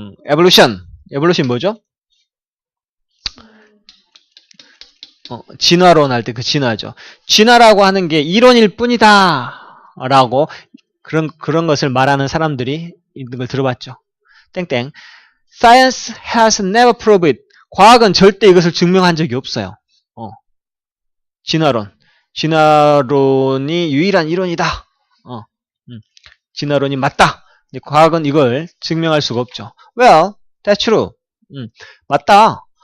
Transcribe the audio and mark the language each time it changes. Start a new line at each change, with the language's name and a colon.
Korean: Evolution 뭐죠? 진화론 할 때 그 진화죠. 진화라고 하는 게 이론일 뿐이다. 라고 그런 것을 말하는 사람들이 있는 걸 들어봤죠. 땡땡.
English: Science has never proved it.
Korean: 과학은 절대 이것을 증명한 적이 없어요. 진화론. 진화론이 유일한 이론이다. 진화론이 맞다. 과학은 이걸 증명할 수가 없죠.
English: Well, that's true.
Korean: 맞다.